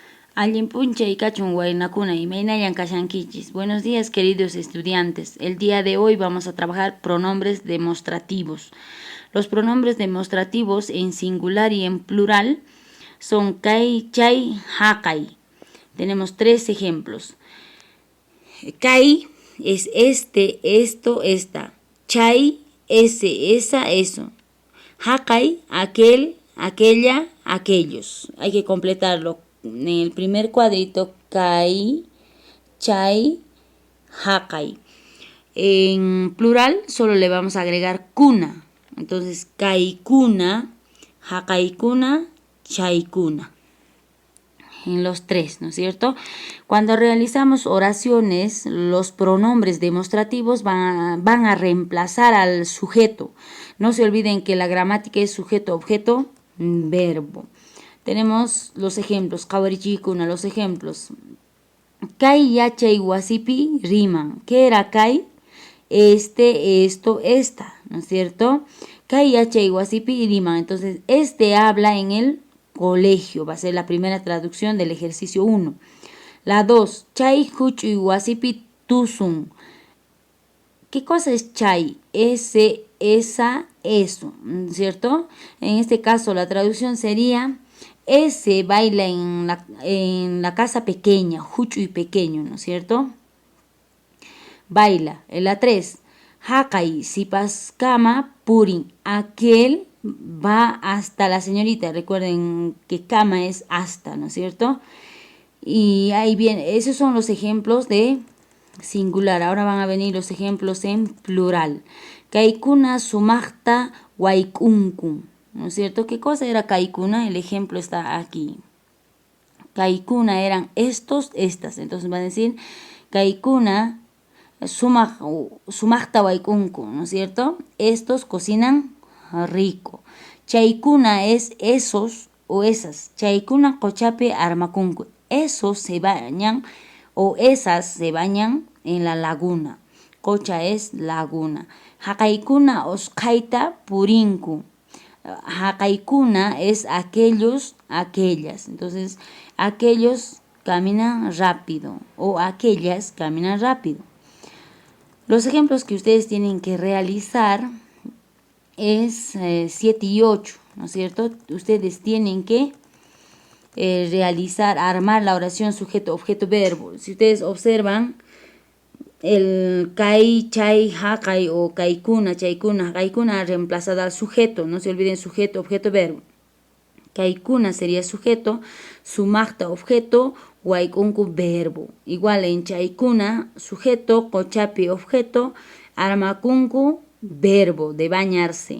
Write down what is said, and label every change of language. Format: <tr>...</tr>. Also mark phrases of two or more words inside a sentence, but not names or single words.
<qu>Allinpuncha y cachun waynakuna imaynayan kashankichis.</qu> <es>Buenos días, queridos estudiantes. El día de hoy vamos a trabajar pronombres demostrativos. Los pronombres demostrativos en singular y en plural son</es> <qu>kai, chay, hakai.</qu> <es>Tenemos tres ejemplos. Kai es este, esto, esta. Chay, ese, esa, eso. Hakai, aquel, aquella, aquellos. Hay que completarlo. En el primer cuadrito,</es> <qu>kai, chay, hakai.</qu> <es>En plural solo le vamos a agregar kuna. Entonces,</es> <qu>kaikuna, hakaikuna, chaykuna.</qu> <es>En los tres, ¿no es cierto? Cuando realizamos oraciones, los pronombres demostrativos van a reemplazar al sujeto. No se olviden que la gramática es sujeto, objeto, verbo. Tenemos los ejemplos, kawarichikuna, los ejemplos.</es> <qu>Kai yachay wasipi riman.</qu> <es>¿Qué era kai? Este, esto, esta, ¿no es cierto?</es> <qu>Kai yachay wasipi riman.</qu> <es>Entonces, este habla en el colegio. Va a ser la primera traducción del ejercicio 1. La 2,</es> <qu>chay huchuy wasipi tusun.</qu> <es>¿Qué cosa es chay? Ese, esa, eso, ¿no es cierto? En este caso, la traducción sería: ese baila en la casa pequeña, huchuy pequeño, ¿no es cierto? Baila. En la 3,</es> <qu>hakai sipaskama purin.</qu> <es>Aquel va hasta la señorita. Recuerden que kama es hasta, ¿no es cierto? Y ahí viene, esos son los ejemplos de singular. Ahora van a venir los ejemplos en plural.</es> <qu>Kaikuna sumachta waikunkun.</qu> <es>¿No es cierto? ¿Qué cosa era kaikuna? El ejemplo está aquí. Kaikuna eran estos, estas. Entonces van a decir</es> <qu>kaikuna sumachta waikunkun,</qu> <es>¿no es cierto? Estos cocinan rico. Chaykuna es esos o esas.</es> <qu>Chaykuna kochape armakunku.</qu> <es>Esos se bañan o esas se bañan en la laguna. Cocha es laguna.</es> <qu>Hakaykuna oskaita purinku.</qu> <es>Hakaykuna es aquellos, aquellas. Entonces, aquellos caminan rápido o aquellas caminan rápido. Los ejemplos que ustedes tienen que realizar es 7 y 8, ¿no es cierto? Ustedes tienen que realizar, armar la oración sujeto, objeto, verbo. Si ustedes observan, el</es> <qu>kai, chay, hakai</qu> <es>o</es> <qu>kaikuna, chaykuna, hakaikuna</qu> <es>reemplazada al sujeto. No se olviden sujeto, objeto, verbo. Kaikuna sería sujeto, sumachta objeto, waikunku verbo. Igual en chaykuna, sujeto, kochapi objeto, armakunku verbo de bañarse.</es>